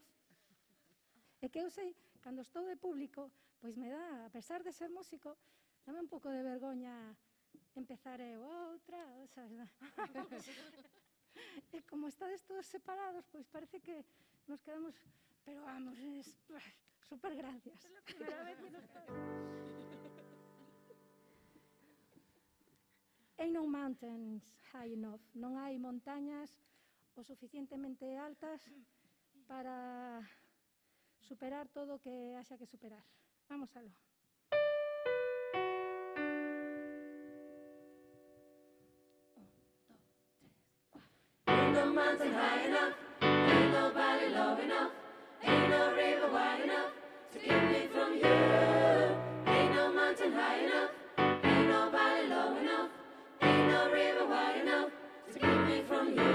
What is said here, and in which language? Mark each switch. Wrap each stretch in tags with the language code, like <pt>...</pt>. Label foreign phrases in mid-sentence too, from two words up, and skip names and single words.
<gl>E que eu sei, cando estou de público, pois me dá, a pesar de ser músico, dame un pouco de vergoña empezar eu outra, sabes? E como estades todos separados, pois parece que nos quedamos, pero vamos, super gracias. É a primeira vez que nos pasa.</gl> <en>Ain't no mountains high enough.</en> <gl>Non hai montañas o suficientemente altas para superar todo o que haxa que superar. Vamos aló.</gl> <en>Ain't no mountain high enough, ain't no valley low enough, ain't no river wide enough to keep me from you. Ain't no mountain high enough, ain't no valley low enough, ain't no river wide enough to keep me from you.</en>